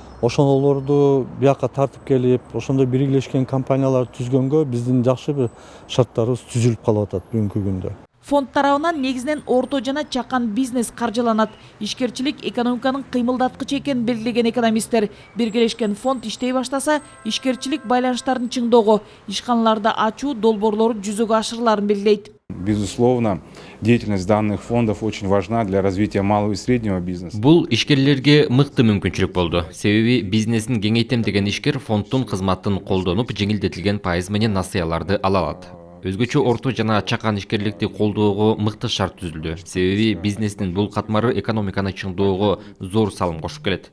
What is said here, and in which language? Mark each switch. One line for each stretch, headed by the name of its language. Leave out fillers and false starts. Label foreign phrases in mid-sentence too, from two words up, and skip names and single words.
Kyrgyz: Ошолорду бияка тартып келип, ошондой биргелешкен компаниялар түзгөнгө биздин жакшы бир шарттарыбыз түзүлүп калып атат бүгүнкү күндө. Фонд тарабынан негизинен орто жана чакан бизнес каржыланат. Ишкерчилик экономиканын кыймылдаткычы экенин белгилеген экономисттер, биргелешкен фонд иштей баштаса, ишкерчилик байланыштарын чыңдоого, ишканаларды ачуу долбоорлору жүзөгө ашырыларын белгилейт.
Russian: Безусловно, деятельность данных фондов очень важна для развития малого и среднего бизнеса.
Kyrgyz: Бул ишкерлерге мыкты мүмкүнчүлүк болду. Себеби бизнесин кеңейтем деген ишкер фонддун кызматын колдонуп, жеңилдетилген пайыз менен насыяларды ала алат. Өзгөчө орто жана чакан ишкерликти колдоого мыкты шарт түзүлдү. Себеби бизнестин бул катмары экономиканы чыңдоого зор салым кошуп келет.